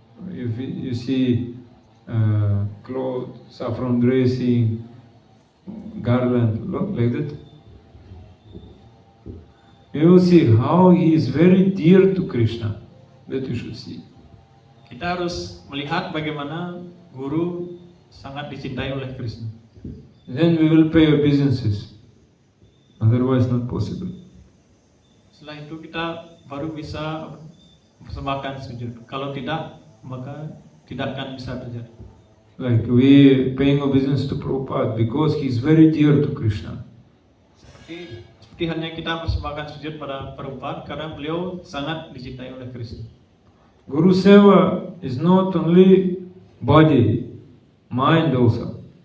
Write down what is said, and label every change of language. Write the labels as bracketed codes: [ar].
[en] If you see clothes, saffron dressing, garland, like that, you will see how he is very dear to Krishna. That you should see. [id] Kita harus melihat bagaimana guru sangat dicintai oleh Krishna. [en] Then we will pay our businesses. Otherwise not possible. [id] Setelah itu kita baru bisa persembahkan sujud. Kalau tidak, maka tidak akan bisa terjadi. [en] Like we paying our business to Prabhupada because he is very dear to Krishna. [id] Seperti hanya kita persembahkan sujud pada Prabhupada karena beliau sangat dicintai oleh Krishna. [en] Guru Seva is not only body, mind also.